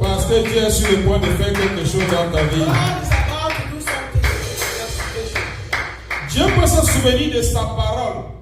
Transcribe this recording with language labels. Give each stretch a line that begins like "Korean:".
French: Parce que Dieu est sur le point de faire quelque chose dans ta vie.
English: God is about to do something in your situation.
French: Dieu peut se souvenir de sa parole.